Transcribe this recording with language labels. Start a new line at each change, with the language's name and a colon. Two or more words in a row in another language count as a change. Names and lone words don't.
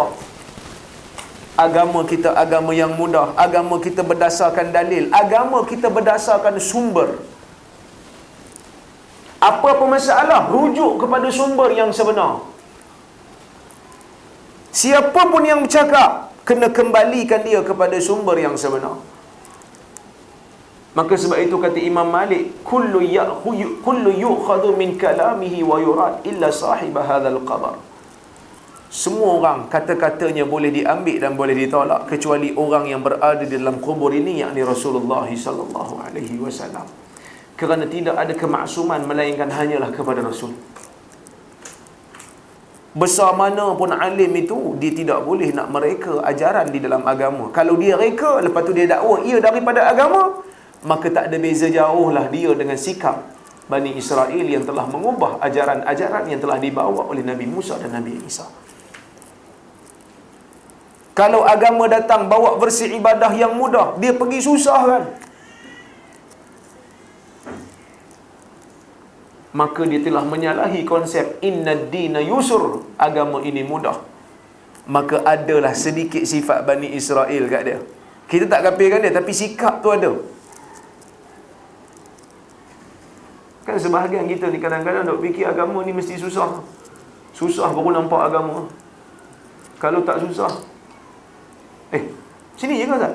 Malay: Agama kita agama yang mudah, agama kita berdasarkan dalil, agama kita berdasarkan sumber. Apa-apa masalah, rujuk kepada sumber yang sebenar. Siapa pun yang bercakap, kena kembalikan dia kepada sumber yang sebenar. Maka sebab itu kata Imam Malik,
Arabic: كل يؤخذ من كلامه ويرد إلا صاحب هذا القبر.
Malay: Semua orang kata-katanya boleh diambil dan boleh ditolak kecuali orang yang berada di dalam kubur ini, yakni Rasulullah
Arabic: صلى الله عليه وسلم.
Malay: Kerana tidak ada kemaksuman melainkan hanyalah kepada Rasul. Besar mana pun alim itu, dia tidak boleh nak mereka ajaran di dalam agama. Kalau dia reka, lepas tu dia dakwa ia daripada agama, maka tak ada beza jauhlah dia dengan sikap Bani Israel yang telah mengubah ajaran-ajaran yang telah dibawa oleh Nabi Musa dan Nabi Isa. Kalau agama datang bawa versi ibadah yang mudah, dia pergi susah kan, maka dia telah menyalahi konsep
Arabic: إن الدين يسر,
Malay: agama ini mudah. Maka adalah sedikit sifat Bani Israel kat dia. Kita tak kafirkan dia, tapi sikap tu ada. Kan sebahagian kita ni kadang-kadang dok fikir agama ni mesti susah. Susah baru nampak agama. Kalau tak susah, sini je kan Ustaz?